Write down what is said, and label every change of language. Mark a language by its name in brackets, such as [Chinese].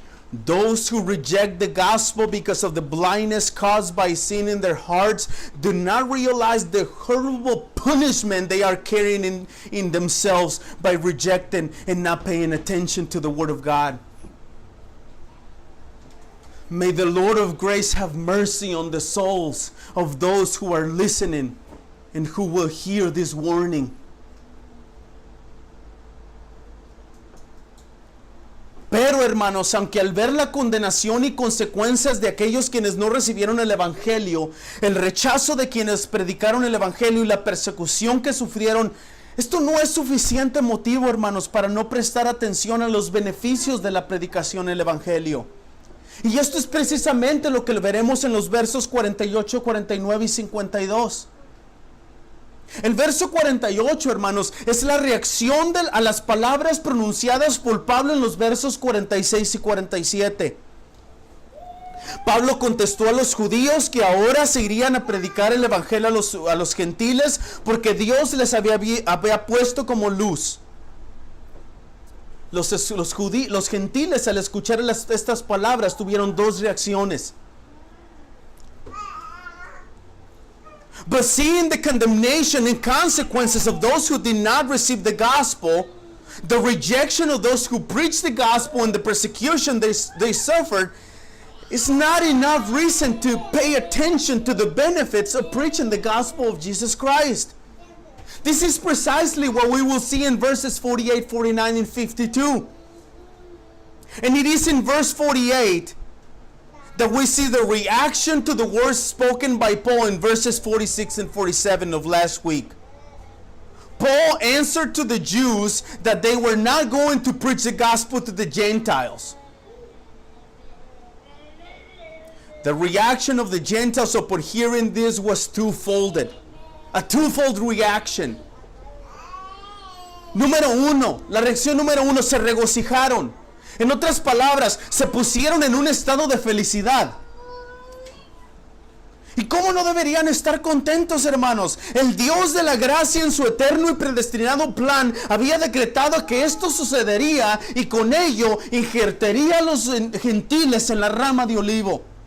[English] Those who reject the gospel because of the blindness caused by sin in their hearts do not realize the horrible punishment they are carrying in themselves by rejecting and not paying attention to the Word of God. May the Lord of grace have mercy on the souls of those who are listening and who will hear this warning. [Spanish] Pero, hermanos, aunque al ver la condenación y consecuencias de aquellos quienes no recibieron el evangelio, el rechazo de quienes predicaron el evangelio y la persecución que sufrieron, esto no es suficiente motivo, hermanos, para no prestar atención a los beneficios de la predicación del evangelio. Y esto es precisamente lo que veremos en los versos 48, 49 y 52. El verso 48, hermanos, es la reacción a las palabras pronunciadas por Pablo en los versos 46 y 47. Pablo contestó a los judíos que ahora se irían a predicar el evangelio a los gentiles porque Dios les había puesto como luz. Los gentiles, al escuchar estas palabras, tuvieron dos reacciones. [English] But seeing the condemnation and consequences of those who did not receive the gospel, the rejection of those who preached the gospel and the persecution they suffered, is not enough reason to pay attention to the benefits of preaching the gospel of Jesus Christ. This is precisely what we will see in verses 48, 49, and 52. And it is in verse 48 that we see the reaction to the words spoken by Paul in verses 46 and 47 of last week. Paul answered to the Jews that they were not going to preach the gospel to the Gentiles. The reaction of the Gentiles upon hearing this was twofold. A twofold reaction. [Spanish] Número uno, la reacción número uno, se regocijaron. En otras palabras, se pusieron en un estado de felicidad. ¿Y cómo no deberían estar contentos, hermanos? El Dios de la gracia, en su eterno y predestinado plan, había decretado que esto sucedería y con ello injertaría a los gentiles en la rama de olivo.